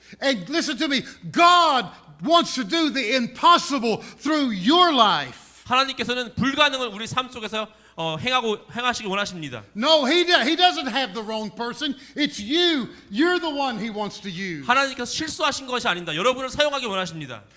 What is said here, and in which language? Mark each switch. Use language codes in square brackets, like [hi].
[en] And listen to me. God wants to do the impossible through your life. [ko] 하나님께서는 불가능을 우리 삶 속에서 행하시길 원하십니다. [en] No, he doesn't have the wrong person. It's you. You're the one he wants to use. [ko] 하나님께서 실수하신 것이 아닙니다. 여러분을 사용하기 원하십니다.